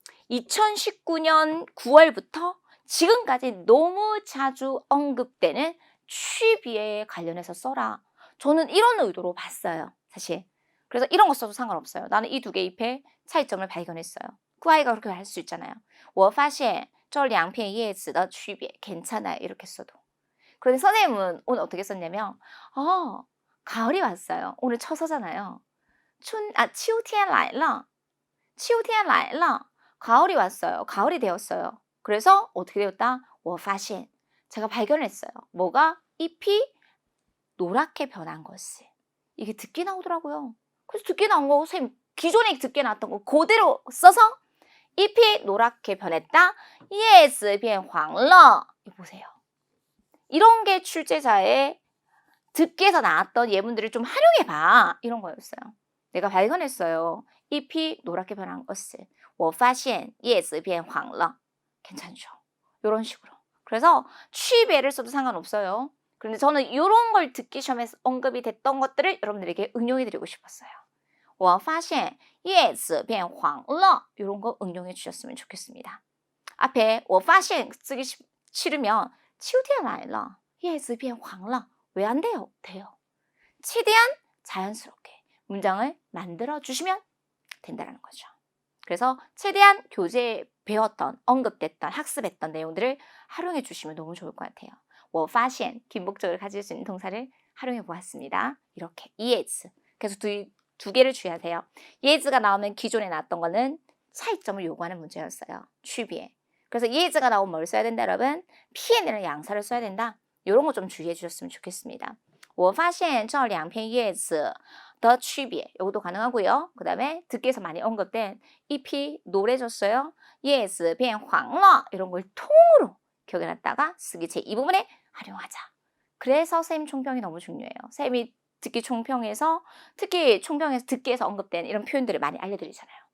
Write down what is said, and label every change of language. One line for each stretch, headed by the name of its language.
Korean: 2019년 9월부터 지금까지 너무 자주 언급되는 취비에 관련해서 써라. 저는 이런 의도로 봤어요. 사실. 그래서 이런 거 써도 상관없어요. 나는 이 2개 잎의 차이점을 발견했어요. 그 아이가 그렇게 할 수 있잖아요.
Chinese: 我发现这两片叶子的区别
Korean: 괜찮아요. 이렇게 써도. 그런데 선생님은 오늘 어떻게 썼냐면 가을이 왔어요. 오늘 처서잖아요.
Chinese: 秋天来了. 秋天来了.
Korean: 가을이 왔어요. 가을이 되었어요. 그래서 어떻게 되었다?
Chinese: 我发现
Korean: 제가 발견했어요. 뭐가? 잎이 노랗게 변한 것을. 이게 듣기 나오더라고요. 그래서 듣기 나온 거 선생님 기존에 듣기 나왔던 거 그대로 써서 잎이 노랗게 변했다.
Chinese: 叶子变黄了.
Korean: 보세요. 이런 게 출제자의 듣기에서 나왔던 예문들을 좀 활용해봐. 이런 거였어요. 내가 발견했어요. 잎이 노랗게 변한 것을.
Chinese: 我发现叶子变黄了.
Korean: 괜찮죠? 이런 식으로. 그래서 취배를 써도 상관없어요. 그런데 저는 이런 걸 듣기 시험에서 언급이 됐던 것들을 여러분들에게 응용해드리고 싶었어요.
Chinese: 我发现叶子变黄了.
Korean: 이런 거 응용해 주셨으면 좋겠습니다. 앞에
Chinese: 我发现
Korean: 쓰기 싫으면
Chinese: 秋天来了叶子变黄了.
Korean: 왜 안 돼요? 돼요. 최대한 자연스럽게 문장을 만들어 주시면 된다는 거죠. 그래서 최대한 교재에 배웠던, 언급됐던, 학습했던 내용들을 활용해 주시면 너무 좋을 것 같아요.
Chinese: 我发现
Korean: 긴목적을 가질 수 있는 동사를 활용해 보았습니다. 이렇게 yes. 그래서 두 개를 주의하세요. yes가 나오면 기존에 나왔던 거는 차이점을 요구하는 문제였어요. 취비에. 그래서 yes가 나오면 뭘 써야 된다 여러분? 피해내는 양사를 써야 된다. 이런 거 좀 주의해 주셨으면 좋겠습니다.
Chinese: 我发现这两片叶子的区别
Korean: 이것도 가능하고요. 그 다음에 듣기에서 많이 언급된 잎이 노래졌어요.
Chinese: 叶子变黄了
Korean: 이런 걸 통으로 기억해놨다가 쓰기 제2부분에 활용하자. 그래서 쌤 총평이 너무 중요해요. 쌤이 듣기 총평에서 특히 총평에서 듣기에서 언급된 이런 표현들을 많이 알려드리잖아요.